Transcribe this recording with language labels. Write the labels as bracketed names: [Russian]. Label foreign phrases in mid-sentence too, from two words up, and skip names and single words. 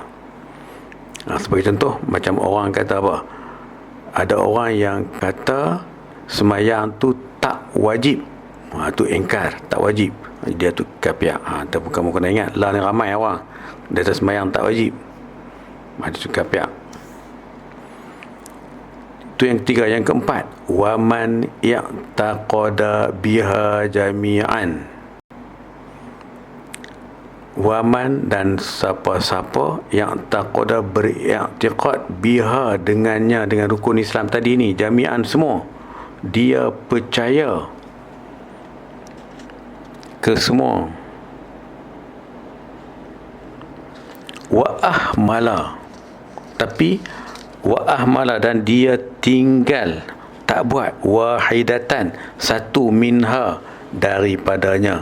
[Malay] Sebagai contoh, macam orang kata apa, ada orang yang kata sembahyang tu tak wajib, tu ingkar, tak wajib, dia tu kafir. Kamu kena ingat lah, ni ramai orang dia kata sembahyang tak wajib, dia tu kafir. Itu yang ketiga. Yang keempat, [Arabic] ومن اعتقد بها جميعا, [Malay] waman dan siapa-siapa yang taqada, beriktiqad, biha, dengannya, dengan rukun Islam tadi ni, jami'an, semua, dia percaya ke semua, [Arabic] وأهمل, [Malay] tapi [Arabic] وأهمل, [Malay] dan dia tinggal, tak buat, wahidatan, satu, minha, daripadanya.